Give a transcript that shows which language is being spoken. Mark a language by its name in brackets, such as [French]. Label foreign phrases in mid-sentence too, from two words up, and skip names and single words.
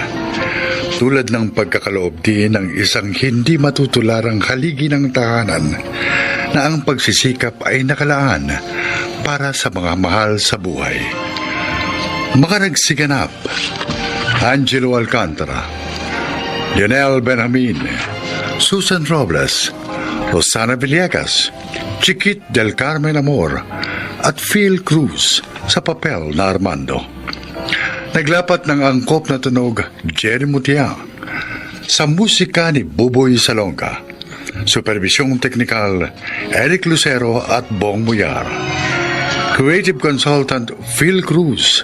[Filipino] Tulad ng pagkakaloob din ng isang hindi matutularang haligi ng tahanan na ang pagsisikap ay nakalaan para sa mga mahal sa buhay. Mga nagsiganap, Angelo Alcantara, Lionel Benjamin, Susan Robles, Rosana Villegas, Chiquit del Carmen Amor, at Phil Cruz sa papel na Armando. Naglapat ng angkop na tunog Jerry Mutia sa musika ni Buboy Salonga. Supervisyong teknikal Eric Lucero at Bong Muyar. [English] Creative Consultant Phil Cruz.